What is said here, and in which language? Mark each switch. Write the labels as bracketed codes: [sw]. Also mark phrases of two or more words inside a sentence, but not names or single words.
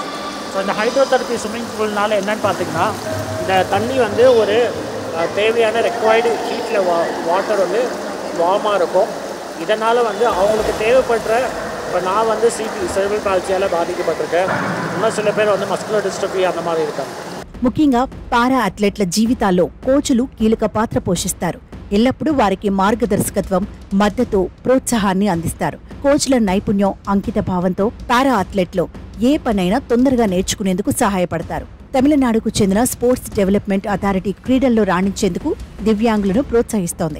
[ta] ஸோ இந்த [en] hydrotherapy swimming [ta] பூல்னால என்னென்னு பார்த்திங்கன்னா, இந்த தண்ணி வந்து ஒரு தேவையான ரெக்வயர்டு ஹீட்டில் வாட்டர் வந்து வார்மாக இருக்கும். இதனால் வந்து அவங்களுக்கு தேவைப்படுற, இப்போ நான் வந்து செரிப்ரல் பால்சியால் பாதிக்கப்பட்டிருக்கேன். இன்னும் சில பேர் வந்து [en] muscular dystrophy [ta] அந்த மாதிரி இருக்காங்க. [te] ముఖ్యంగా పారా అథ్లెట్ల జీవితాల్లో కోచ్లు కీలక పాత్ర పోషిస్తారు. ఎల్లప్పుడూ వారికి మార్గదర్శకత్వం, మద్దతు, ప్రోత్సాహాన్ని అందిస్తారు. కోచ్ల నైపుణ్యం, అంకిత భావంతో పారా అథ్లెట్లు ఏ పనైనా తొందరగా నేర్చుకునేందుకు సహాయపడతారు. తమిళనాడుకు చెందిన స్పోర్ట్స్ డెవలప్మెంట్ అథారిటీ క్రీడల్లో రాణించేందుకు దివ్యాంగులను ప్రోత్సహిస్తోంది.